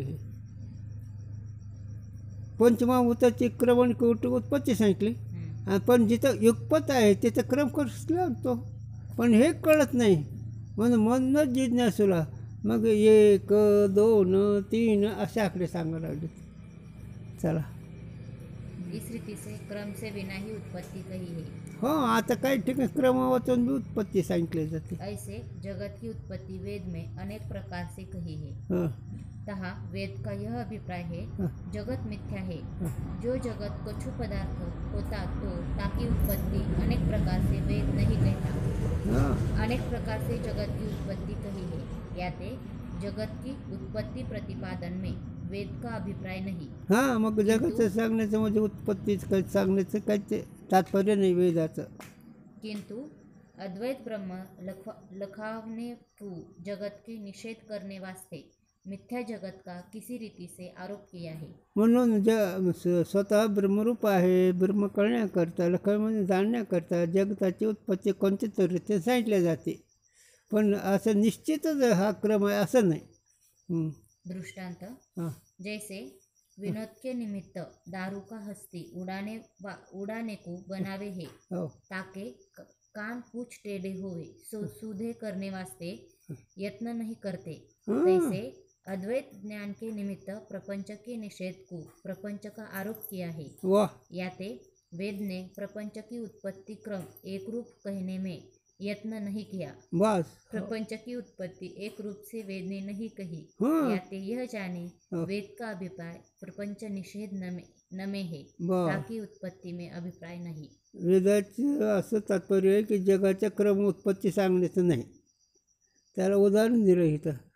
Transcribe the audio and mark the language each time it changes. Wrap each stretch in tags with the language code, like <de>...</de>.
<mr>हे पंचमहाभूताची क्रम आणि उत्पत्ती सांगितली, पण जिथं युगपत आहे तिथं क्रम कसं लागतो, पण हे कळत नाही. म्हणून म्हणूनच जिज्ञासूला मग 1, 2, 3 असे आकडे सांगायला लागले. चला,</mr> <hi>इस रीति से क्रम से बिना ही उत्पत्ति कही है।</hi> <mr>हो, आता काही ठिकाणी क्रमावाचून भी उत्पत्ती सांगितली जाते.</mr> <hi>ऐसे जगत की उत्पत्ति वेद में अनेक प्रकार से कही है। हां, तहा वेद का यह अभिप्राय है, हाँ। जगत मिथ्या है। जो जगत कछु पदार्थ होता तो ताकि उत्पत्ति अनेक प्रकार से वेद नहीं कहता। हां, अनेक प्रकार से जगत की उत्पत्ति कही है, याते जगत की उत्पत्ति प्रतिपादन में वेद का अभिप्राय नहीं।</hi> <mr>हां, मग जगाचं सांगण्याचं म्हणजे उत्पत्तीच काही सांगण्याचं काही तात्पर्य नाही वेदाचं.</mr> <hi>किंतु अद्वैत ब्रह्म लखावने को जगत के निषेध करने वास्ते मिथ्या जगत का किसी रीति से आरोप किया है।</hi> <mr>म्हणून स्वतः ब्रह्मरूप आहे, ब्रह्म कळण्याकरता, लखमध्ये जाणण्याकरता जगताची उत्पत्ती कोणत्या तरी रीतीने सांगितल्या जाते, पण असं निश्चितच हा क्रम आहे असं नाही. दृष्टांत, हां,</mr> <hi>जैसे विनोद के निमित्त दारू का हस्ती उड़ाने को बनावे है, हो, ताके कान पूछ टेढ़े हुए सो सूधे करने वास्ते यत्न नहीं करते, तैसे अद्वैत ज्ञान के निमित्त प्रपंच के निषेध को प्रपंच का आरोप किया है। वाह, याते वेद ने प्रपंच की उत्पत्ति क्रम एक रूप कहने में यत्न नहीं किया। बस, प्रपंच की उत्पत्ति एक रूप से वेद ने नहीं कही, हाँ। याते यह जाने वेद का अभिप्राय प्रपंच निषेध नमे है बर ताकि उत्पत्ति में अभिप्राय नहीं.</hi> <mr>वेदाचं असं तात्पर्य आहे की जगाच्या क्रम उत्पत्ती सांगण्याचं नाही. त्याला उदाहरण दिलं इथं.</mr>